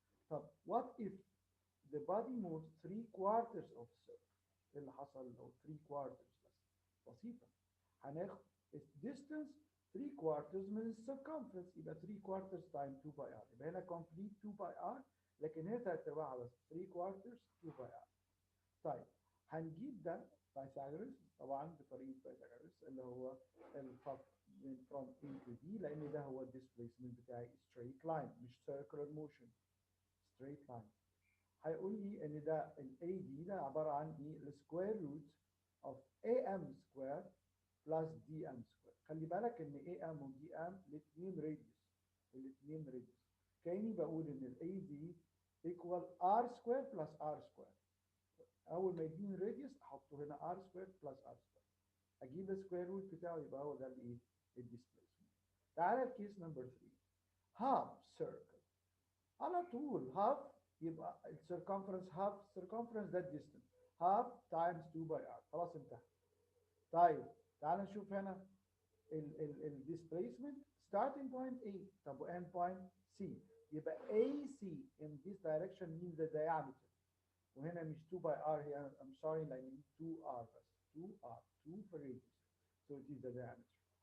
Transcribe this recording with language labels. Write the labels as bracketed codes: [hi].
[en] طب what if the body moves 3/4 of circle؟ [ar] إيه اللي حصل لو 3/4 بس؟ بسيطة، هناخد [en] distance 3/4 من circumference، يبقى 3/4 times 2 by R، يبقى هنا complete 2 by R، لكن هنا 3/4 بس 3/4 2 by R. [ar] طيب هنجيب ده بايثاغورس طبعا بطريقه بايثاغورس اللي هو الخط من [en] from A to D، [ar] لان ده هو الديسبيسمنت بتاعي [en] straight line مش circular motion، [ar] straight line. هيقول لي ان ده ال AD ده عباره عن ايه؟ السكوير روت of AM سكوير بلس DM سكوير. خلي بالك ان AM و DM الاثنين راديوس، الاثنين راديوس، كاني بقول ان ال AD equal R سكوير بلس R سكوير. اول ما يديني الراديوس احطه هنا ار سكوير بلس ار سكوير، اجيب السكوير روت بتاعه، يبقى هو ده الايه؟ الديسبيسمنت. تعالى الكيس نمبر 3. هاف سيركل، على طول هاف يبقى السيركمفرنس، هاف سيركمفرنس ده الديستنس، هاف تايمز 2 باي ار، خلاص انتهى. طيب تعالى نشوف هنا الديسبيسمنت starting point A، طب و end point C، يبقى AC [en] in this direction means the diameter، [ar] وهنا مش 2 by R here. [en] I'm sorry, لأن 2R بس 2R 2 for radius, so it is the diameter.